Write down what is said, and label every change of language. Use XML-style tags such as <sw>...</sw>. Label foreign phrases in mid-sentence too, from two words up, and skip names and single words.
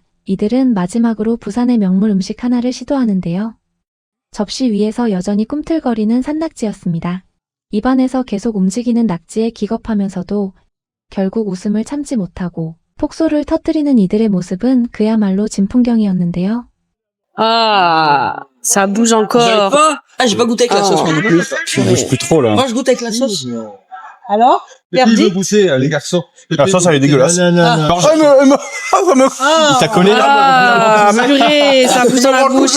<ko>이들은 마지막으로 부산의 명물 음식 하나를 시도하는데요. 접시 위에서 여전히 꿈틀거리는 산낙지였습니다. 입안에서 계속 움직이는 낙지에 기겁하면서도 결국 웃음을 참지 못하고 폭소를 터뜨리는 이들의 모습은 그야말로 진풍경이었는데요.</ko> <fr>Ah, ça bouge encore. Ah, j'ai pas goûté avec la sauce moi non plus. On bouge plus trop là. Moi, je goûte avec la sauce. Alors, Perdi? Goûter, les garçons. La sauce elle est dégueulasse. Non, non, non. Alors, il t'a collé Ah, purée, ça bouge dans la bouche.</fr>